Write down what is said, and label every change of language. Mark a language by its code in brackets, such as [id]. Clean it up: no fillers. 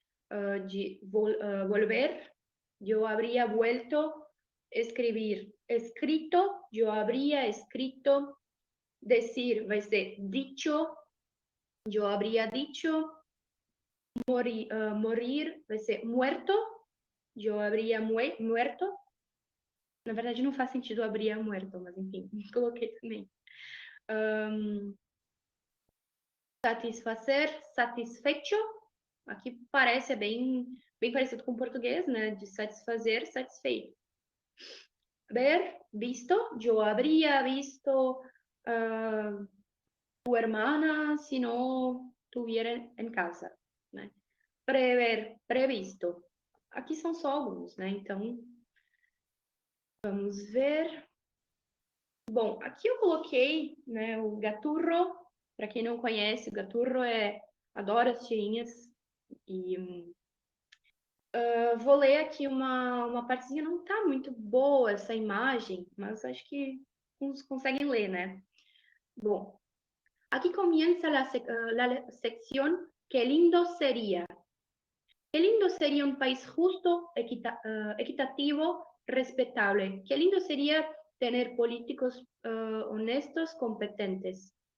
[es] De volver, yo habría vuelto, escribir, escrito, yo habría escrito, decir, [pt] vai ser [es] dicho, yo habría dicho, morir, vai ser muerto, yo habría muerto. [pt] Na verdade, não faz sentido [es] habría muerto, [pt] mas enfim, coloquei também. Satisfazer, satisfecho. Aqui parece bem parecido com o português, né? De satisfazer, satisfeito. [es] Ver, visto, yo habría visto tu hermana si no tuviera en casa, né? [pt] Prever, previsto. Aqui são só alguns, né? Então, vamos ver. Bom, aqui eu coloquei, né, o gaturro. Para quem não conhece, o gaturro adora as tirinhas. E vou ler aqui uma partezinha. Não tá muito boa essa imagem, mas acho que uns conseguem ler, né? [es] Bom, aquí comienza la sección Qué lindo sería. Qué lindo sería un país justo, equitativo, respetable. Qué lindo sería tener políticos honestos, competentes.